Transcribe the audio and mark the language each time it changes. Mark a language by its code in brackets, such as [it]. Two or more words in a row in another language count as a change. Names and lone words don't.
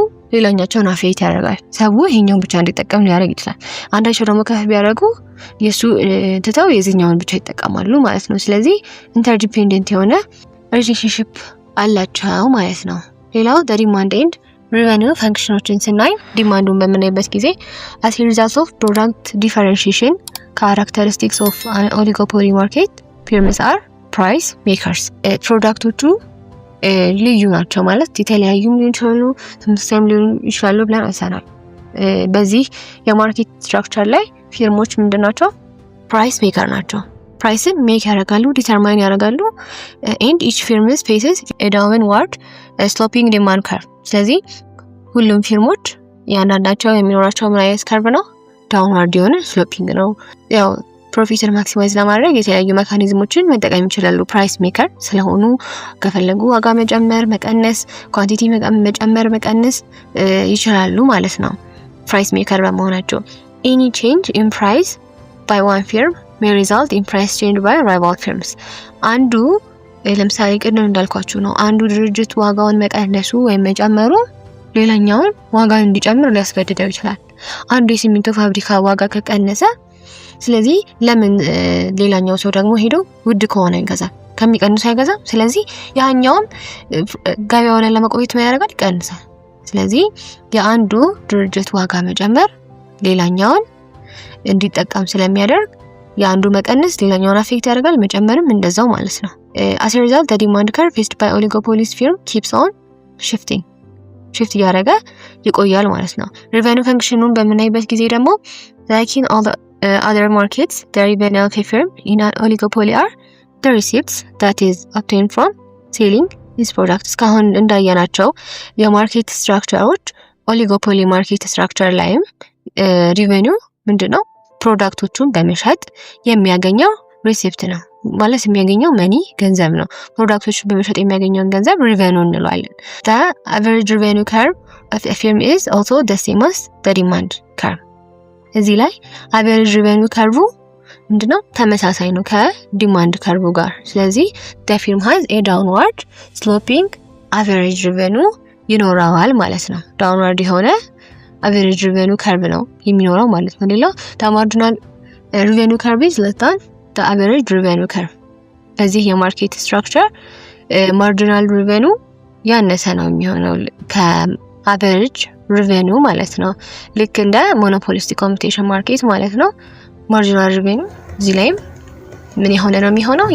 [am] ሌላኛቸውን አፌክት ያደርጋል። ሰው ይሄኛውን ብቻ እንዲጠቀም ሊያደርግ ይችላል። አንዳቸው ደግሞ ከፍ ቢያደርጉ የሱ ትተው የዚህኛውን ብቻ ይጠቀማሉ ማለት ነው። ስለዚህ ኢንተርዲፔንደንት የሆነ ሪሌሽንሺፕ አላቸው ማለት ነው። ሌላው [en] demand and revenue functions [am] ስናይ ዲማንዱን በምናይበት ጊዜ [en] as a result of product differentiation characteristics of an oligopoly market firms are price makers። [am] ፕሮዳክቶቹ ልዩ ናቸው ማለት የተለያዩ ሊሆን ይችላሉ፣ ተመሳሳይም ሊሆን ይችላሉ ብለን አንሳናል። በዚህ [en] market structure [am] ላይ ፊርሞች ምንድናቸው? [en] price maker [am] ናቸው። [en] price make [am] ያደርጋሉ፣ ዲተርማይን ያደርጋሉ። [en] and each firm faces a downward sloping demand curve። [am] ስለዚህ ሁሉም ፊርሞች ያንዳንዳቸው የሚኖራቸው ምን አይነት ከርቭ ነው? ዳውንዋርድ የሆነ ስሎፒንግ ነው። ያው [en] profit maximize [am] ለማድረግ የተለያዩ ሜካኒዝሞችን መጠቀም ይችላሉ። [en] price maker [am] ስለሆኑ ከፈለጉ ዋጋ መጨመር፣ መቀነስ፣ ኳንቲቲ መጨመር፣ መቀነስ ይችላሉ ማለት ነው [en] price maker [am] በመሆናቸው። [en] any change in price by one firm may result in price change by rival firms። [am] አንዱ ለምሳሌ ቅድም እንዳልኳችሁ ነው፣ አንዱ ድርጅት ዋጋውን መቀነሱ ወይም መጨመሩ ሌላኛውን ዋጋውን እንዲጨምር ሊያስገድደው ይችላል። አንዱ የሲሚንቶ ፋብሪካ ዋጋ ከቀነሰ ስለዚህ ለምን ሌላኛው ሰው ደግሞ ሄዶ ውድ ከሆነ ይገዛል? ከሚቀንሱ አይገዛም። ስለዚህ ያኛውም ገበያው ላይ ለመቆየት ያደርጋል፣ ይቀንሳል። ስለዚህ የአንዱ ድርጅት ዋጋ መጨመር ሌላኛውን እንዲጠቀም ስለሚያደርግ የአንዱ መቀነስ ሌላኛውን አፌክት ያደርጋል፣ መጨመርም እንደዛው ማለት ነው። [en] as a result the demand curve faced by oligopoly firm keeps on shifting [am] shift ያደረገ ይቆያል ማለት ነው። [en] revenue functionን [am] በምናይበት ጊዜ ደግሞ [en] like in all the other markets the revenue of a firm in an oligopoly are the receipts that is obtained from selling its products። [am] እስካሁን እንዳያናቸው [en] market structures oligopoly market structure [am] ላይም ሪቨኒው ምንድነው? ፕሮዳክቶቹን በመሸጥ የሚያገኘው ሪሲፕት ነው ማለት የሚያገኘው መኒ ገንዘብ ነው። ፕሮዳክቶቹን በመሸጥ የሚያገኘውን ገንዘብ ሪቨኒው እንለዋለን። [en] the average revenue curve of a firm is also the same as the demand curve። [am] እዚህ ላይ [en] average revenue curve [am] ምንድነው? ተመሳሳይ ነው [en] demand curve [am] ጋር። ስለዚህ [en] the firm has a downward sloping average revenue [am] ይኖረዋል ማለት ነው። ዳውንዋርድ የሆነ [en] average revenue curve [am] ነው የሚኖረው ማለት ነው። ሌላው [en] the marginal revenue curve [am] is less than the average revenue curve። በዚህ [en] market structure marginal revenue [am] ያነሰ ነው የሚሆነው [en] ከaverage revenue [am] ማለት ነው። ልክ እንደ [en] monopolistic competition [am] ማርኬት ማለት ነው። [en] marginal revenue [am] እዚህ ላይም ምን የሆነ ነው የሚሆነው?